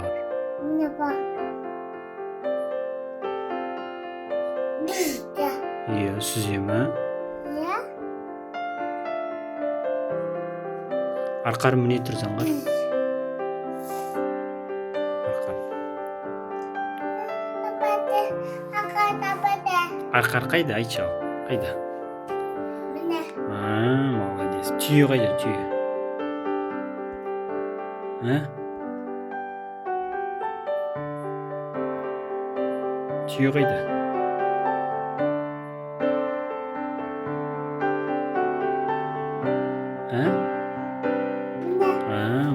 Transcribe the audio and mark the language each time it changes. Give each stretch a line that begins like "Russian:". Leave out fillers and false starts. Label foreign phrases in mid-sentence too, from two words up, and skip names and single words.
Kazakh: Mene bal. Bizde. Иә, сүзе ме? Ya. Арқар міне тұр заңғар. Арқар. Tapade. Akar tapade. Арқар қайда, айтшы ал. Қайда? Mene. Молодец. Түйе қайда, түйе? Түйе қайда? Mene.